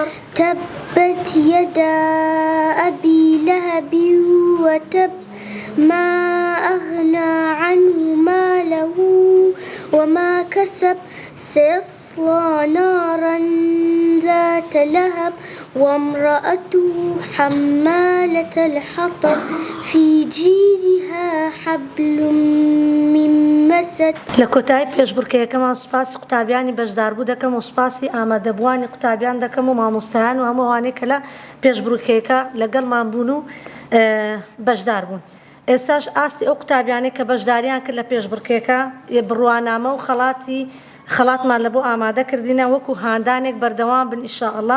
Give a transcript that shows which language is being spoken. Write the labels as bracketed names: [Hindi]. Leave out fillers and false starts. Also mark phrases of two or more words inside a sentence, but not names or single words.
[Arabic] تبت يدا أبي لهب وتب ما أغنى عنه ماله وما كسب سيصلى نارا ذات لهب وامرأته حمالة الحطب في جيدها حبل من مسد. [Central Kurdish] لە کۆتایی پێشبڕکێیەکەمان سوپاسی قوتابیانی بەشداربوو دەکەم و سوپاسی ئامادەبووانی قوتابیان دەکەم و مامۆستایان و هەموو ئەوانەی کە لە پێشبڕکێیەکە لەگەڵمان بوون و بەشدار بوون. ئێستاش ئاستی ئەو قوتابیانەی کە بەشداریان کرد لە پێشبڕکێیەکە بڕوانامە و خەڵاتمان لە بۆ ئامادە کردینە وەکو هاندانێک بەردەوام بن ئینشاءالله.